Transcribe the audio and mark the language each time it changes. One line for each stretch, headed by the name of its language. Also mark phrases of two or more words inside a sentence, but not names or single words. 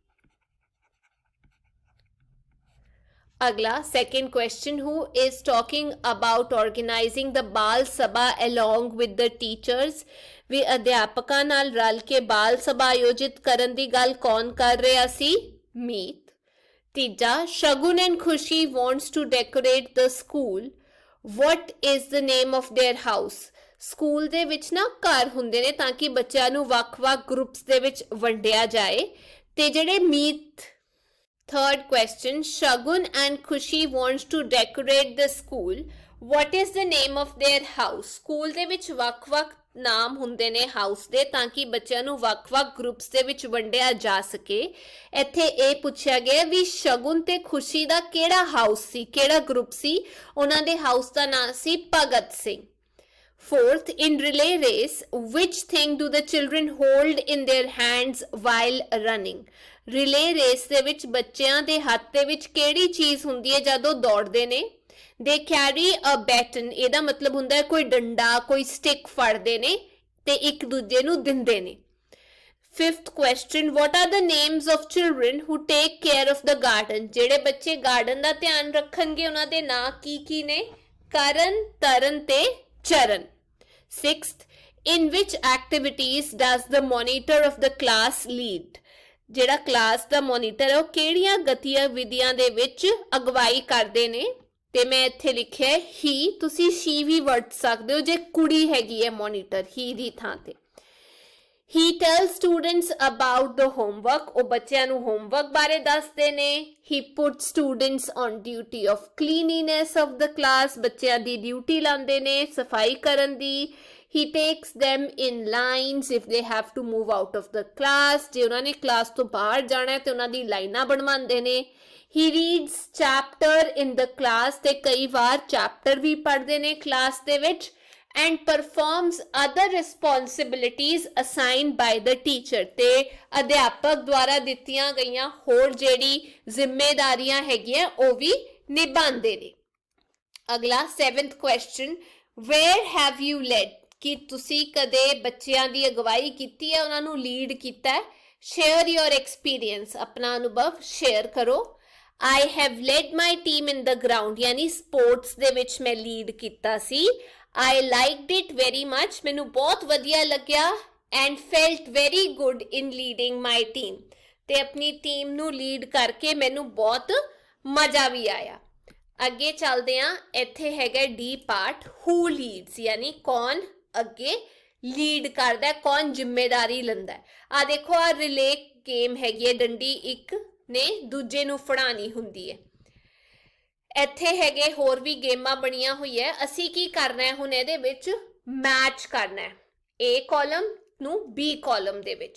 Punjabi: ਅਗਲਾ
English: second question, who is talking about organizing the Bal Sabha along with the teachers,
Punjabi: ਵੀ ਅਧਿਆਪਕਾਂ ਨਾਲ ਰਲ ਕੇ ਬਾਲ ਸਭਾ ਆਯੋਜਿਤ ਕਰਨ ਦੀ ਗੱਲ ਕੌਣ ਕਰ ਰਿਹਾ ਸੀ, ਮੀਤ। ਤੀਜਾ,
English: Shagun and Khushi wants to decorate the school, what is the name of their house,
Punjabi: ਸਕੂਲ ਦੇ ਵਿੱਚ ਨਾ ਘਰ ਹੁੰਦੇ ਨੇ ਤਾਂ ਕਿ ਬੱਚਿਆਂ ਨੂੰ ਵੱਖ-ਵੱਖ ਗਰੁੱਪਸ ਦੇ ਵਿੱਚ ਵੰਡਿਆ ਜਾਏ, ਤੇ ਜਿਹੜੇ ਮੀਤ।
English: Third question, Shagun and Khushi wants to decorate the school. What is the name of their house?
Punjabi: School ਦੇ ਵਿੱਚ ਵੱਖ-ਵੱਖ ਨਾਮ ਹੁੰਦੇ ਨੇ ਹਾਊਸ ਦੇ ਤਾਂ ਕਿ ਬੱਚਿਆਂ ਨੂੰ ਵੱਖ-ਵੱਖ ਗਰੁੱਪਸ ਦੇ ਵਿੱਚ ਵੰਡਿਆ ਜਾ ਸਕੇ। ਇੱਥੇ ਇਹ ਪੁੱਛਿਆ ਗਿਆ ਵੀ ਸ਼ਗੁਨ ਤੇ ਖੁਸ਼ੀ ਦਾ ਕਿਹੜਾ ਹਾਊਸ ਸੀ, ਕਿਹੜਾ ਗਰੁੱਪ ਸੀ, ਉਹਨਾਂ ਦੇ ਹਾਊਸ ਦਾ ਨਾਮ ਸੀ ਭਗਤ ਸਿੰਘ।
English: Fourth, in relay race, which thing do the children hold in their hands while running? Relay race
Punjabi: ਦੇ ਵਿੱਚ ਬੱਚਿਆਂ ਦੇ ਹੱਥ ਦੇ ਵਿੱਚ ਕਿਹੜੀ ਚੀਜ਼ ਹੁੰਦੀ ਹੈ ਜਦੋਂ ਦੌੜਦੇ ਨੇ?
English: They carry a baton,
Punjabi: ਇਹਦਾ ਮਤਲਬ ਹੁੰਦਾ ਹੈ ਕੋਈ ਡੰਡਾ, ਕੋਈ ਸਟਿਕ ਫੜਦੇ ਨੇ ਤੇ ਇੱਕ ਦੂਜੇ ਨੂੰ ਦਿੰਦੇ ਨੇ।
English: Fifth question, what are the names of children who take care of the garden?
Punjabi: ਜਿਹੜੇ ਬੱਚੇ ਗਾਰਡਨ ਦਾ ਧਿਆਨ ਰੱਖਣਗੇ ਉਹਨਾਂ ਦੇ ਨਾਂ ਕੀ ਨੇ? ਕਰਨ, ਤਰਨ ਤੇ ਚਰਨ।
English: Sixth, in which activities does the monitor of the class lead?
Punjabi: ਜਿਹੜਾ ਕਲਾਸ ਦਾ ਮੋਨੀਟਰ ਹੈ ਉਹ ਕਿਹੜੀਆਂ ਗਤੀਵਿਧੀਆਂ ਦੇ ਵਿੱਚ ਅਗਵਾਈ ਕਰਦੇ ਨੇ? ਤੇ ਮੈਂ ਇੱਥੇ ਲਿਖਿਆ ਹੀ, ਤੁਸੀਂ she ਵੀ ਵਰਤ ਸਕਦੇ ਹੋ ਜੇ ਕੁੜੀ ਹੈਗੀ ਹੈ ਮੋਨੀਟਰ, ਹੀ ਦੀ ਥਾਂ ਤੇ।
English: He tells students about the homework,
Punjabi: ਉਹ ਬੱਚਿਆਂ ਨੂੰ ਹੋਮਵਰਕ ਬਾਰੇ ਦੱਸਦੇ ਨੇ।
English: He puts students on duty of cleanliness of the class,
Punjabi: ਬੱਚਿਆਂ ਦੀ ਡਿਊਟੀ ਲਾਉਂਦੇ ਨੇ ਸਫਾਈ ਕਰਨ ਦੀ।
English: He takes them in lines if they have to move out of the class,
Punjabi: ਜੇ ਉਹਨਾਂ ਨੇ ਕਲਾਸ ਤੋਂ ਬਾਹਰ ਜਾਣਾ ਹੈ ਤੇ ਉਹਨਾਂ ਦੀ ਲਾਈਨਾਂ ਬਣਵਾਉਂਦੇ ਨੇ।
English: He reads chapter in the class,
Punjabi: ਤੇ ਕਈ ਵਾਰ ਚੈਪਟਰ ਵੀ ਪੜ੍ਹਦੇ ਨੇ ਕਲਾਸ ਦੇ ਵਿੱਚ।
English: And performs other responsibilities assigned by the teacher,
Punjabi: ਤੇ ਅਧਿਆਪਕ ਦੁਆਰਾ ਦਿੱਤੀਆਂ ਗਈਆਂ ਹੋਰ ਜਿਹੜੀ ਜ਼ਿੰਮੇਵਾਰੀਆਂ ਹੈਗੀਆਂ ਉਹ ਵੀ ਨਿਭਾਉਂਦੇ ਨੇ।
English: ਅਗਲਾ 7th question, where have you led,
Punjabi: ਕਿ ਤੁਸੀਂ ਕਦੇ ਬੱਚਿਆਂ ਦੀ ਅਗਵਾਈ ਕੀਤੀ ਹੈ, ਉਹਨਾਂ ਨੂੰ ਲੀਡ ਕੀਤਾ ਹੈ।
English: share your experience,
Punjabi: ਆਪਣਾ ਅਨੁਭਵ ਸ਼ੇਅਰ ਕਰੋ।
English: I have led my team in the ground,
Punjabi: ਯਾਨੀ ਸਪੋਰਟਸ ਦੇ ਵਿੱਚ ਮੈਂ ਲੀਡ ਕੀਤਾ ਸੀ।
English: I liked it very much,
Punjabi: ਮੈਨੂੰ ਬਹੁਤ ਵਧੀਆ ਲੱਗਿਆ।
English: and felt very good in leading my team,
Punjabi: ਤੇ ਆਪਣੀ ਟੀਮ ਨੂੰ ਲੀਡ ਕਰਕੇ ਮੈਨੂੰ ਬਹੁਤ ਮਜ਼ਾ ਵੀ ਆਇਆ। ਅੱਗੇ ਚੱਲਦੇ ਹਾਂ, ਇੱਥੇ ਹੈਗਾ
English: D part, who leads,
Punjabi: ਯਾਨੀ ਕੌਣ ਅੱਗੇ ਲੀਡ ਕਰਦਾ ਹੈ, ਕੌਣ ਜ਼ਿੰਮੇਵਾਰੀ ਲੈਂਦਾ ਹੈ। ਆ ਦੇਖੋ, ਆ ਰਿਲੇ ਗੇਮ ਹੈਗੀ ਹੈ, ਡੰਡੀ ਇੱਕ ਨੇ ਦੂਜੇ ਨੂੰ ਫੜਾਣੀ ਹੁੰਦੀ ਹੈ। ਇੱਥੇ ਹੈਗੇ ਹੋਰ ਵੀ ਗੇਮਾਂ ਬਣੀਆਂ ਹੋਈ ਹੈ। ਅਸੀਂ ਕੀ ਕਰਨਾ ਹੈ ਹੁਣ ਇਹਦੇ ਵਿੱਚ, ਮੈਚ ਕਰਨਾ ਹੈ
English: A column
Punjabi: ਨੂੰ
English: B column
Punjabi: ਦੇ ਵਿੱਚ।